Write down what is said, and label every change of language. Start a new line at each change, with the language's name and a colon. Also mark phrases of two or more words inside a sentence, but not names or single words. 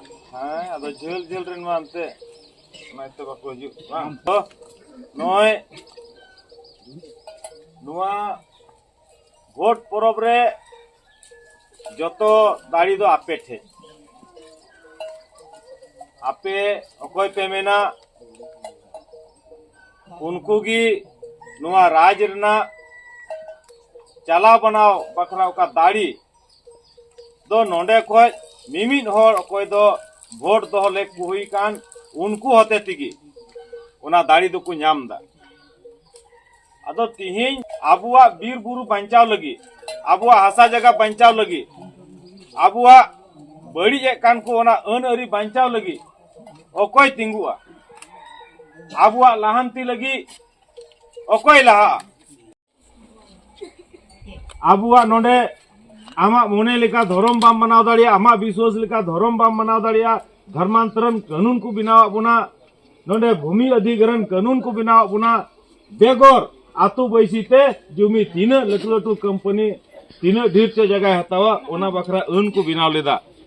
Ho: हाँ अदो झेल झेल रेन मा अंते नाइते बाको हिजु बांग तो नय नुआ भोट परब रे जतो दाड़ी दो आपे ठे आपे अकोय पे मेना उनको की नुआ राज रना चला बनाओ बखराव का दाड़ी दो नोंडे खोज मिमिन होर अकोय दो भोट दो लेक हुई कान उनको होते तिगी उना दाड़ी दो को नाम दा अदो तिहिन आबुआ बीर बुरु बंचाव लगी आबुआ हासा जगह बंचाव लगी आबुआ बड़ी एक कान को उना अन अरी बंचाव लगी अकोय तिंगुआ आबुआ लाहंती लगी अकोय लाहा आबुआ नोंडे आमा मोने लेका धर्म बाम बनाव दाड़िया आमा विश्वास लेका धर्म बाम बनाव दाड़िया धर्मांतरण कानून को बनाव बुना नोंडे भूमि अधिग्रहण कानून को बनाव बुना बेगोर आतु बैसीते जुमी तीन लटू लटू कंपनी तीन ढेर से जगह हतावा ओना बखरा अन को बनाव लेदा